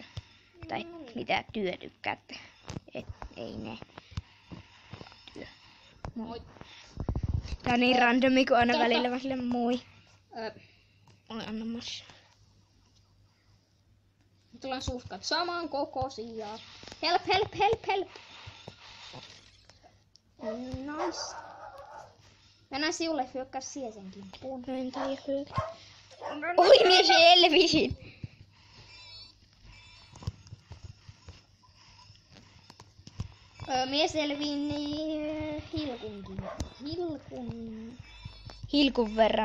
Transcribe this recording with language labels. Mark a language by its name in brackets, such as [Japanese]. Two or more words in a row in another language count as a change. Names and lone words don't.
[Finnish] Tai mitä työ tykkäätte. Et ei ne. Työ. Moi. Tää on niin randomi, kun aina välillä vaan silleen moi. Ö, Oi, anna mas. Tullaan suhkat saman kokoisia. [English] Help, help, help, help. Nice. [Finnish] Mennään siulle hyökkää siihen kimppuun. No en tiedä hyökkää. Oi, minä selvisin. Mie selviin Hilkun verran.